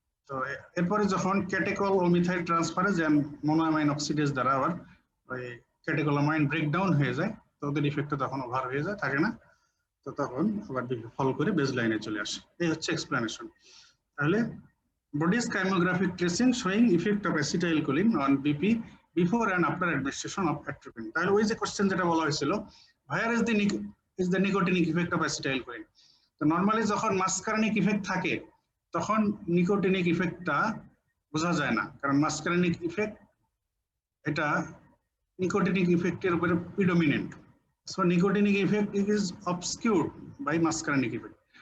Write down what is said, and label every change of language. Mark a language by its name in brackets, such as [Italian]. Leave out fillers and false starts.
[Bangla] তো এরপরে যখন ক্যাটেকল ও মিথাইল ট্রান্সফারেজ এন্ড মোনোঅ্যামাইন অক্সিডেজ দ্বারা আবার ওই ক্যাটেকোলামাইন ব্রেকডাউন হয়ে যায়, তো ওদের ইফেক্টটা তখন ওভার হয়ে যায়, থাকে না, তো তখন আবার বিপি ফল করে বেজ লাইনে চলে আসে। এই হচ্ছে এক্সপ্লেনেশন। [English] তাহলে Brodie's kymographic tracing showing effect of acetylcholine on BP before and after administration of atropine. [Bangla] তাহলে ওই যে কোশ্চেন যেটা বলা হয়েছিল [English] where is the nicotinic effect of acetylcholine? [Bangla] তো নরমালি যখন মাস্কারিনিক ইফেক্ট থাকে তখন নিকোটিনিক ইফেক্টটা বোঝা যায় না, কারণ মাস্কারিনিক ইফেক্ট এটা নিকোটিনিক ইফেক্টের উপরে predominant. [English] So nicotinic effect is obscured by muscarinic effect.